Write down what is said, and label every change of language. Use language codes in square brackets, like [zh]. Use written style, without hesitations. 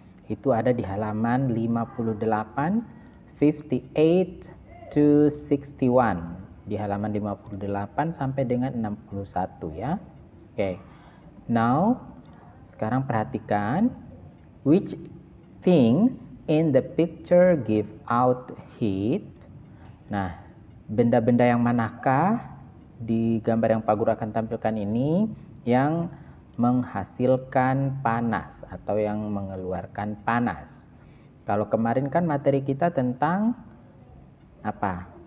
[id] Itu ada di halaman 58, 58 to 61. Di halaman 58 sampai dengan 61 ya. Oke. [en] Now, [id] sekarang perhatikan [en] which things in the picture give out heat. [id] Nah, benda-benda yang manakah di gambar yang Pak Guru akan tampilkan ini yang menghasilkan panas atau yang mengeluarkan panas. Kalau kemarin kan materi kita tentang apa?